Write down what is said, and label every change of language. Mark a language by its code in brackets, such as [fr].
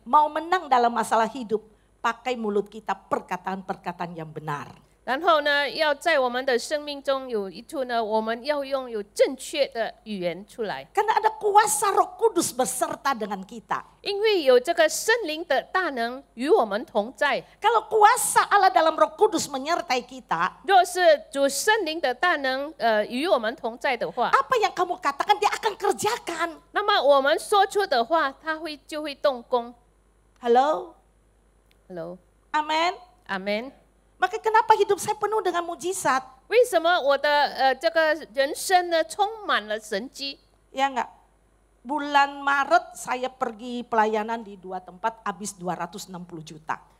[id] Mau menang dalam masalah hidup, pakai mulut kita perkataan-perkataan yang benar. [zh] 然后呢，要在我们的生命中有一处呢，我们要用有正确的语言出来， [id] Karena ada kuasa Roh Kudus beserta dengan kita. [zh] 因为有这个圣灵的大能与我们同在。 [id] Kalau kuasa Allah dalam Roh Kudus menyertai kita, [zh] 若是主圣灵的大能与我们同在的话， [id] apa yang kamu katakan dia akan kerjakan. [zh] 那么我们说出的话，他就会动工。 [id] Halo? [en] Hello， [id] Amin. [zh] 阿门。 [id] Maka kenapa hidup saya penuh dengan mujizat? [zh] 为什么我的这个人生呢充满了神迹？ [id] Ya enggak? Bulan Maret saya pergi pelayanan di 2 tempat habis 260 juta.